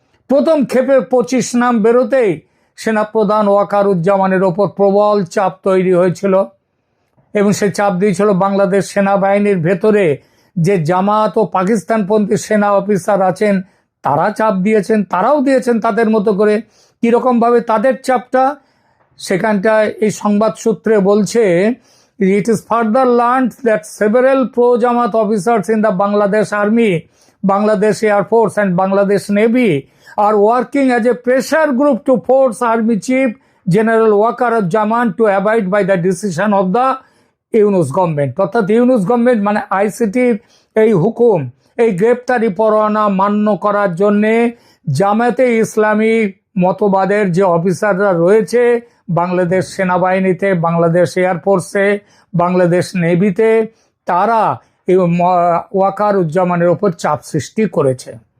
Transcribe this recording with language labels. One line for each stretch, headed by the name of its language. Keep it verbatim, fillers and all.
Bangla: প্রথম ক্ষেপে পঁচিশ নাম বেরোতেই সেনাপ্রধান ওয়াকারুজ্জামানের ওপর প্রবল চাপ তৈরি হয়েছিল, এবং সে চাপ দিয়েছিল বাংলাদেশ সেনাবাহিনীর ভেতরে যে জামাত ও পাকিস্তানপন্থী সেনা অফিসার আছেন তারা চাপ দিয়েছেন, তারাও দিয়েছেন তাদের মতো করে। কীরকমভাবে তাদের চাপটা সেখানটায় এই সংবাদ সূত্রে বলছে,
English: It is further learned that several pro Jamaat officers in the Bangladesh army, Bangladesh Air Force and Bangladesh Navy are working as a pressure group to force Army Chief General Wakaruzzaman to abide by the decision of the Yunus government.
Bangla: অর্থাৎ Yunus government মানে আইসিটির এই হুকুম, এই গ্রেপ্তারি পরোয়ানা মান্য করার জন্যে জামায়াতে ইসলামী মতবাদের যে অফিসাররা রয়েছে বাংলাদেশ সেনাবাহিনীতে, বাংলাদেশ এয়ারফোর্সে, বাংলাদেশ নেভিতে, তারা ওয়াকারুজ্জামানের ওপর চাপ সৃষ্টি করেছে।